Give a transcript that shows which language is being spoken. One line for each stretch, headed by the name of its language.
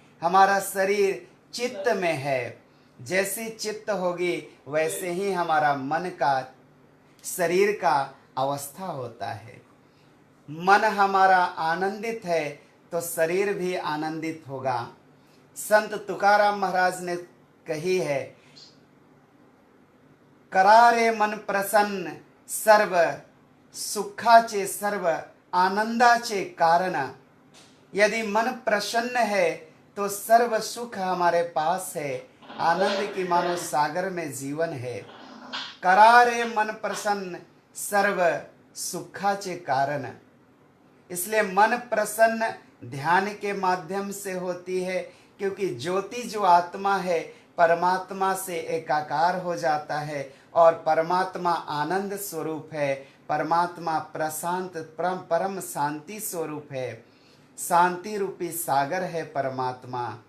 Hindi: हमारा शरीर चित्त में है। जैसी चित्त होगी वैसे ही हमारा मन का शरीर का अवस्था होता है। मन हमारा आनंदित है तो शरीर भी आनंदित होगा। संत तुकाराम महाराज ने कही है
Marathi: करारे मन प्रसन्न सर्व सुखाचे सर्व आनंदाचे कारण।
Hindi: यदि मन प्रसन्न है तो सर्व सुख हमारे पास है, आनंद की मानो सागर में जीवन है।
Marathi: करारे मन प्रसन्न सर्व सुखाचे कारण।
Hindi: इसलिए मन प्रसन्न ध्यान के माध्यम से होती है, क्योंकि ज्योति जो आत्मा है परमात्मा से एकाकार हो जाता है और परमात्मा आनंद स्वरूप है, परमात्मा प्रशांत परम शांति स्वरूप है, शांति रूपी सागर है परमात्मा।